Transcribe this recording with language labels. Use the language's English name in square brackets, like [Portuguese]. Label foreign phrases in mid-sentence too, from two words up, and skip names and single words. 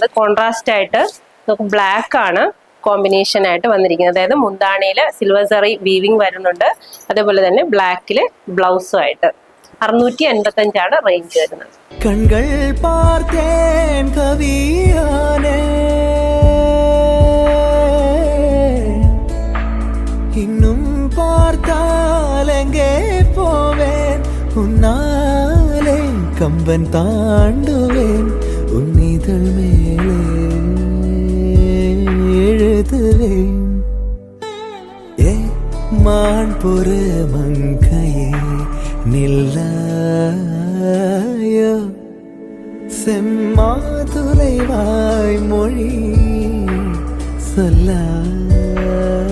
[Malayalam] കോൺട്രാസ്റ്റ് ആയിട്ട് നമുക്ക് ബ്ലാക്ക് ആണ് കോമ്പിനേഷൻ ആയിട്ട് വന്നിരിക്കുന്നത്. അതായത് മുന്താണിയിൽ സിൽവർ സറി വീവിങ് വരുന്നുണ്ട്. അതേപോലെ തന്നെ ബ്ലാക്കിൽ ബ്ലൗസും ആയിട്ട് 655 റേഞ്ച് വരുന്നത്. [Tamil] கண்கள் பார்த்தேன் கவியானே இன்னும் பார்த்தால் எங்கே போவேன் உன்னாலே கம்பன் தாண்டுவேன் உன்னிதழ் மேலே எழுதுவேன் ஏ மான் பொற மங்கையே நில்லாயோ செம்மாதுளை வாய் மொழி சொல்லாயோ